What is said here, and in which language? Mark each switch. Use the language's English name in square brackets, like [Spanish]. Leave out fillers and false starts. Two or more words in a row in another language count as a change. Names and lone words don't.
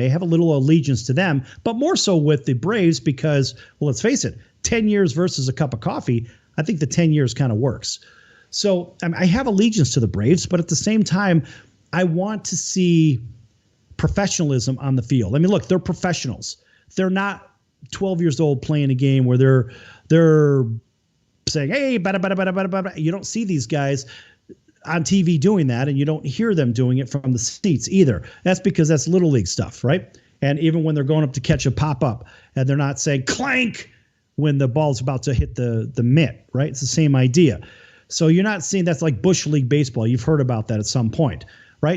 [English] I have a little allegiance to them, but more so with the Braves because, well, let's face it, 10 years versus a cup of coffee, I think the 10 years kind of works. So I have allegiance to the Braves, but at the same time, I want to see professionalism on the field. I mean, look, they're professionals. They're not 12 years old playing a game where they're saying, hey, bada, bada, bada, bada, bada. You don't see these guys on TV doing that, and you don't hear them doing it from the seats either. That's because that's Little League stuff, right? And even when they're going up to catch a pop-up, and they're not saying clank when the ball's about to hit the mitt, right? It's the same idea. So you're not seeing, that's like Bush League baseball. You've heard about that at some point, right?